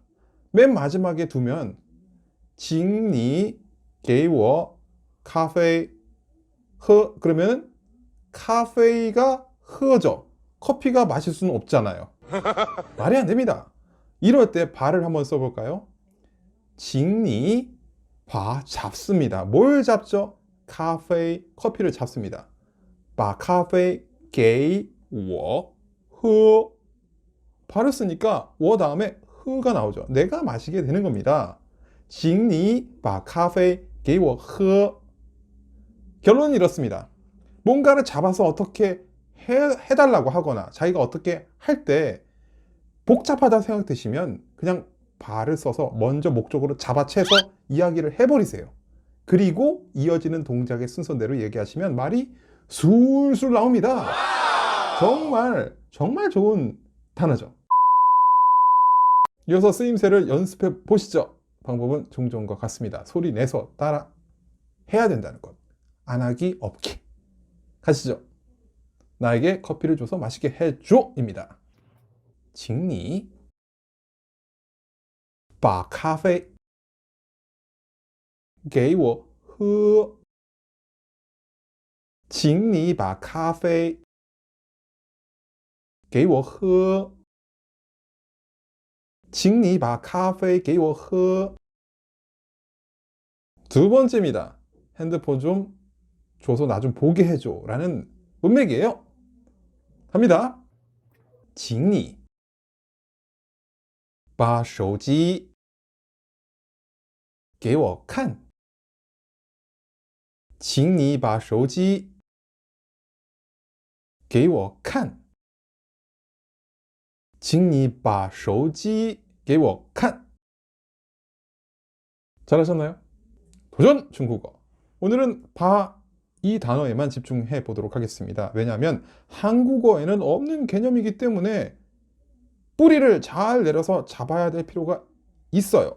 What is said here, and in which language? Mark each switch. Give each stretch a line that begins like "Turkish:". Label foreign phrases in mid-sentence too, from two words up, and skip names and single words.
Korean: 맨 마지막에 두면
Chinese: 请你给我咖啡喝
Korean: 그러면 카페가 허죠. 커피가 마실 수는 없잖아요. 말이 안 됩니다. 이럴 때 바를 한번 써볼까요?
Chinese: 请你把
Korean: 잡습니다. 뭘 잡죠? 카페 커피를 잡습니다.
Chinese: 把咖啡给我喝
Korean: 바를 쓰니까 我 다음에 喝가 나오죠. 내가 마시게 되는 겁니다.
Chinese: 请你把咖啡给我喝
Korean: 결론은 이렇습니다. 뭔가를 잡아서 어떻게 해달라고 하거나 자기가 어떻게 할 때 복잡하다 생각되시면 그냥 바를 써서 먼저 목적으로 잡아채서 이야기를 해버리세요. 그리고 이어지는 동작의 순서대로 얘기하시면 말이 술술 나옵니다. 정말 좋은 단어죠. 이어서 쓰임새를 연습해 보시죠. 방법은 종종과 같습니다. 소리 내서 따라 해야 된다는 것. 안 하기 없기. 가시죠. 나에게 커피를 줘서 맛있게 해줘 입니다.
Chinese: 请你把咖啡给我喝请你把咖啡给我喝请你把咖啡给我喝
Korean: 두 번째입니다. 핸드폰 좀 줘서 나 좀 보게 해줘 라는 문맥이에요. 갑니다.
Chinese: 请你把手机给我看请你把手机给我看请你把手机给我看
Korean: 잘하셨나요? 도전 중국어. 오늘은 바 이 단어에만 집중해 보도록 하겠습니다. 왜냐하면 한국어에는 없는 개념이기 때문에 뿌리를 잘 내려서 잡아야 될 필요가 있어요.